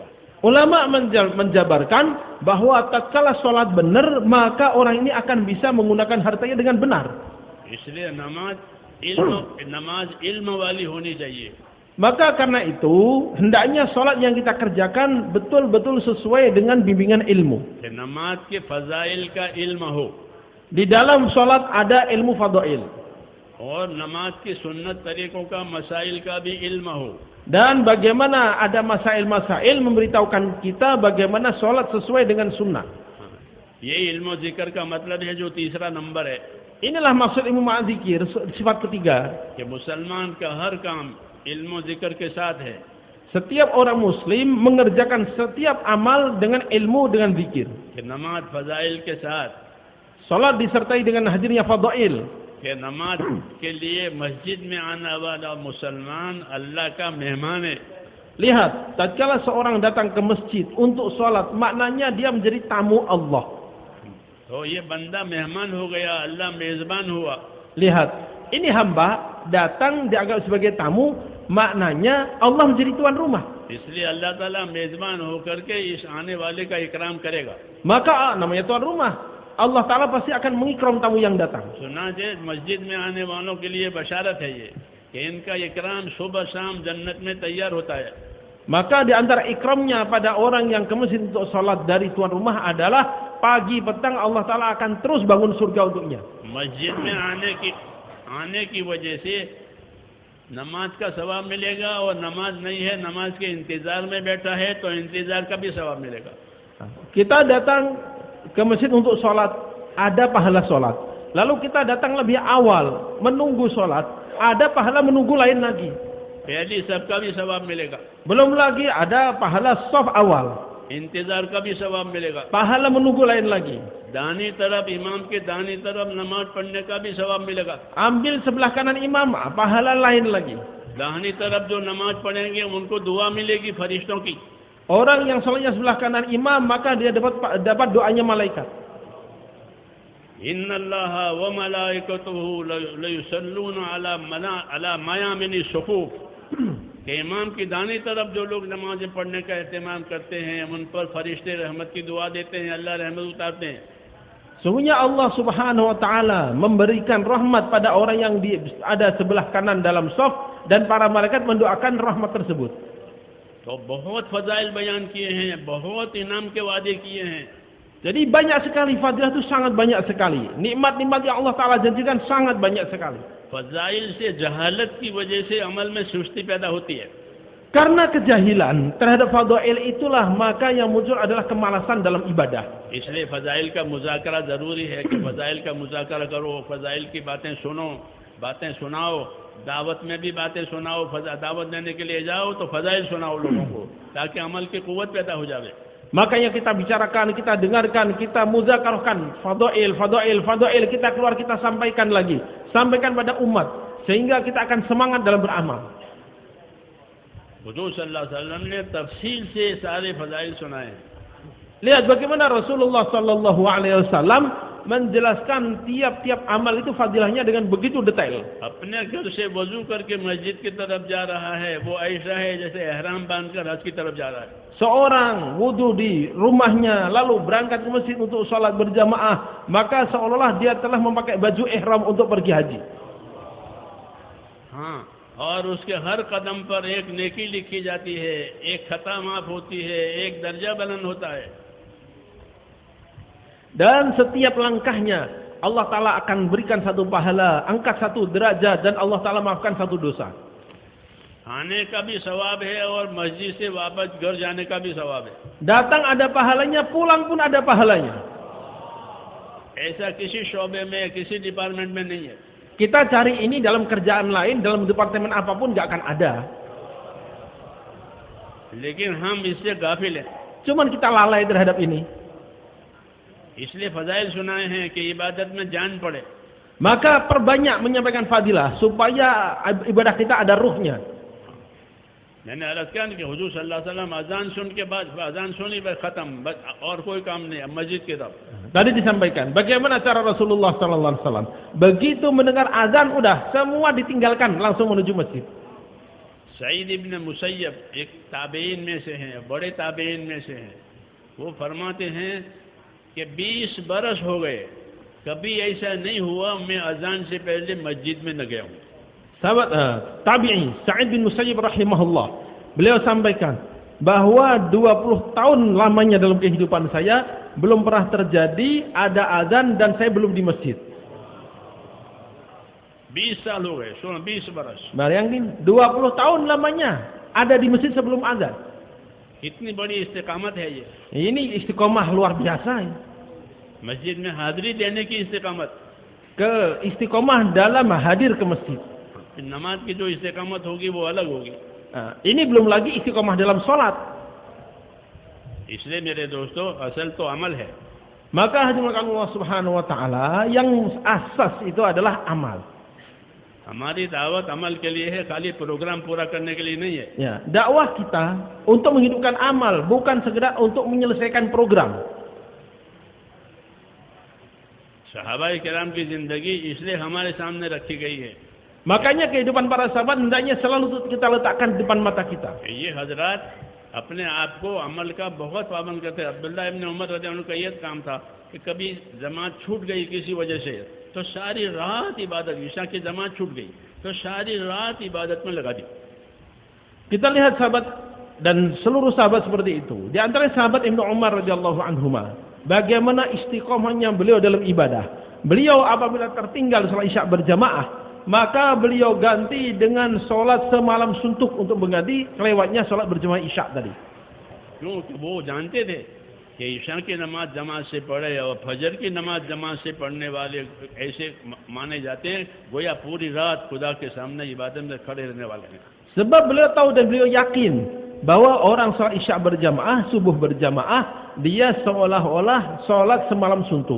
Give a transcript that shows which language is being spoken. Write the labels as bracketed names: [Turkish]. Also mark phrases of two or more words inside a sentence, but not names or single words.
[Indonesian] Ulama menjabarkan bahwa tatkala sholat benar, maka orang ini akan bisa menggunakan hartanya dengan benar. [Hindi] इसलिए नमाज इल्म वाली होनी चाहिए। [Indonesian] Maka karena itu, hendaknya sholat yang kita kerjakan betul-betul sesuai dengan bimbingan ilmu. [Hindi] कि नमाज के फजाइल का इल्म हो [Indonesian] Di dalam sholat ada ilmu fadail. [Hindi] और नमाज की सुन्नत तरीकों का मसाइल का भी इल्म हो। [Indonesian] Dan bagaimana ada masail-masail memberitahukan kita bagaimana sholat sesuai dengan sunnah. [Hindi] ये इल्म जिक्र का मतलब है जो तीसरा नंबर है [Indonesian] Inilah maksud ilmu ma'adzikir, sifat ketiga. [Hindi] कि मुसलमान का हर काम इल्म जिक्र के साथ है। [Indonesian] Setiap orang muslim mengerjakan setiap amal dengan ilmu, dengan zikir. [Hindi] कि नमाज फजाइल के साथ, [Indonesian] Sholat disertai dengan hadirnya fadail. [Hindi] कि नमाज के लिए मस्जिद में आने वाला मुसलमान अल्लाह का मेहमान है। [Indonesian] Lihat, tatkala seorang datang ke masjid untuk sholat, maknanya dia menjadi tamu Allah. [Hindi] तो ये बंदा मेहमान हो गया, अल्लाह मेजबान हुआ। [Indonesian] Lihat, ini hamba datang dianggap sebagai tamu, maknanya Allah menjadi tuan rumah. [Hindi] इसलिए अल्लाह ताला मेजबान होकर के इस आने वाले का इकराम करेगा। [Indonesian] Maka namanya tuan rumah. Allah Ta'ala pasti akan mengikram tamu yang datang. [Hindi] सुना जे मस्जिद में आने वालों के लिए बशारत है ये कि इनका इकराम सुबह शाम जन्नत में तैयार होता है। [Indonesian] Maka di antara ikramnya pada orang yang ke masjid untuk sholat dari tuan rumah adalah pagi petang Allah Ta'ala akan terus bangun surga untuknya. [Hindi] मस्जिद में आने की वजह से नमाज का सवाब मिलेगा, और नमाज नहीं है, नमाज के इंतजार में बैठा है तो इंतजार का भी सवाब मिलेगा। [Indonesian] Kita datang ke masjid untuk sholat, ada pahala sholat. Lalu kita datang lebih awal, menunggu sholat, ada pahala menunggu lain lagi. [Hindi] पहली सब का भी सवाब मिलेगा, [Indonesian] Belum lagi ada pahala shaf awal, [Hindi] इंतजार का भी सवाब मिलेगा, [Indonesian] pahala menunggu lain lagi. [Hindi] दानी तरफ, इमाम के दानी तरफ नमाज पढ़ने का भी सवाब मिलेगा। [Indonesian] Ambil sebelah kanan imam, pahala lain lagi. [Hindi] दानी तरफ जो नमाज पढ़ेंगे उनको दुआ मिलेगी फरिश्तों की। [Indonesian] Orang yang sholatnya sebelah kanan imam, maka dia dapat doanya malaikat. [Arabic] إن الله وملائكته ليصلون على ميامن الصفوف, [Hindi] कि इमाम की दानी तरफ जो लोग नमाज़ें पढ़ने का एहतमाम करते हैं उन पर फरिश्ते रहमत की दुआ देते हैं, अल्लाह रहमत उतारते हैं। [Indonesian] Sungguhnya Allah [Arabic] سبحانه وتعالى [Indonesian] memberikan rahmat pada orang yang ada sebelah kanan dalam shaf, dan para malaikat mendoakan rahmat tersebut. [Hindi] तो बहुत फजाइल बयान किए हैं, बहुत इनाम के वादे किए हैं। [Indonesian] Jadi banyak sekali fadilah itu, sangat banyak sekali. Nikmat-nikmat yang Allah Ta'ala janjikan sangat banyak sekali. [Hindi] फजाइल से जहालत की वजह से अमल में सुस्ती पैदा होती है। [Indonesian] Karena kejahilan terhadap fadail itulah maka yang muncul adalah kemalasan dalam ibadah. [Hindi] इसलिए फजाइल का मुज़ाकरा ज़रूरी है कि फजाइल का मुज़ाकरा करो, फजाइल की बातें सुनो, बातें सुनाओ, दावत में भी बातें सुनाओ, दावत देने के लिए जाओ तो फजाइल सुनाओ लोगों को, ताकि अमल की कुव्वत पैदा हो जाए। [Indonesian] Makanya kita bicarakan, kita dengarkan, kita muzakarahkan fadail, kita keluar, kita sampaikan lagi, sampaikan pada umat, sehingga kita akan semangat dalam beramal. [Hindi] हुजूर [Arabic] صلى الله عليه وسلم [Hindi] ने तफसील से सारे फजाइल सुनाए। [Indonesian] Lihat bagaimana Rasulullah [Arabic] صلى الله عليه وسلم [Indonesian] menjelaskan tiap-tiap amal itu fadilahnya dengan begitu detail. [Hindi] अपने घर से वजू करके मस्जिद की तरफ जा रहा है, वो ऐसा है जैसे ihram बांधकर हज की तरफ जा रहा है। [Indonesian] Seorang wudu di rumahnya lalu berangkat ke masjid untuk sholat berjamaah, maka seolah-olah dia telah memakai baju ihram untuk pergi haji. [Hindi] हाँ, और उसके हर कदम पर एक नेकी लिखी जाती है, एक खता माफ होती है, एक दर्जा बुलंद होता है। [Indonesian] Dan setiap langkahnya Allah Ta'ala akan berikan satu pahala, angkat satu derajat, dan Allah Ta'ala maafkan satu dosa. [Hindi] आने का भी सवाब है और मस्जिद से वापस घर जाने का भी सवाब है. [Indonesian] Datang ada pahalanya, pulang pun ada pahalanya. [Hindi] ऐसा किसी शोबे में किसी डिपार्टमेंट में नहीं है. [Indonesian] Kita cari ini dalam kerjaan lain, dalam departemen apapun gak akan ada. [Hindi] लेकिन हम इससे गाफिल हैं. [Indonesian] Cuman kita lalai terhadap ini. [Hindi] इसलिए फजाइल सुनाए हैं कि इबादत में जान पड़े. [Indonesian] Maka perbanyak menyampaikan fadilah supaya ibadah kita ada ruhnya. [Hindi] मैंने अर्ज किया कि हुजूर [Arabic] صلى الله عليه وسلم [Hindi] अजान सुन के बाद अजान सुनी बस खत्म, बस और कोई काम नहीं, मस्जिद की तरफ. [Indonesian] Tadi disampaikan bagaimana cara Rasulullah [Arabic] صلى الله عليه وسلم. [Indonesian] Begitu mendengar azan udah semua ditinggalkan langsung menuju masjid. [Hindi] सईद इब्न मुसय्यब एक ताबेइन में से हैं, बड़े ताबेइन में से हैं. वो फरमाते हैं कि 20 बरस हो गए, कभी ऐसा नहीं हुआ मैं अजान से पहले मस्जिद में न गया हूँ. [Indonesian] Sahabat tabi'i Sa'id bin Musayyib rahimahullah, beliau sampaikan bahwa 20 tahun lamanya dalam kehidupan saya belum pernah terjadi ada azan dan saya belum di masjid. [Hindi] 20 साल हो गए, 20 बरस. [Indonesian] Bayangin 20 tahun lamanya ada di masjid sebelum azan. [Hindi] इतनी बड़ी इस्तिकामत है ये. [Indonesian] Ini istiqomah luar biasa. [Hindi] मस्जिद में हाजिरी देने की इस्तिकामत. [Indonesian] Ke istiqomah dalam hadir ke masjid. [Hindi] नमाज की जो इस्तिकामत होगी वो अलग होगी. [Indonesian] Ini belum lagi istiqomah dalam sholat. [Hindi] इसलिए मेरे दोस्तों असल तो अमल है. [Indonesian] Maka hadirin Allah [Arabic] سبحانه وتعالى [Indonesian] yang asas itu adalah amal. [Hindi] हमारी दावत अमल के लिए है, खाली प्रोग्राम पूरा करने के लिए नहीं है. [Indonesian] Ya, dakwah kita untuk menghidupkan amal, bukan sekedar untuk menyelesaikan program. [Hindi] सहाबाए किराम की जिंदगी इसलिए हमारे सामने रखी गई है. [Indonesian] Makanya kehidupan para sahabat hendaknya selalu kita letakkan di depan mata kita. [Hindi] ये हजरात अपने आप को अमल का बहुत पाबंद करते हैं. अब्दुल्लाह इब्न उमर [Arabic] رضي الله عنه [Hindi] का ये काम था कि कभी जमात छूट गई किसी वजह से तो सारी रात इबादत, ईशा की जमात छूट गई तो सारी रात इबादत में लगा दी. [Indonesian] Kita lihat sahabat dan seluruh sahabat seperti itu. Di antara sahabat Ibnu Umar [Arabic] رضي الله عنهما, [Indonesian] bagaimana istiqomahnya beliau dalam ibadah. Beliau apabila tertinggal salat Isya berjamaah, maka beliau ganti dengan sholat semalam suntuk untuk mengganti kelewatnya sholat berjamaah Isya tadi. [Hindi] क्योंकि वो जानते थे कि ईशा की नमाज जमात से पढ़े और फजर की नमाज जमात से पढ़ने वाले ऐसे माने जाते हैं गोया पूरी रात खुदा के सामने इबादत में खड़े रहने वाले हैं. [Indonesian] Sebab beliau tahu dan beliau yakin bahwa orang sholat Isya berjamaah, subuh berjamaah, dia seolah-olah sholat semalam suntuk.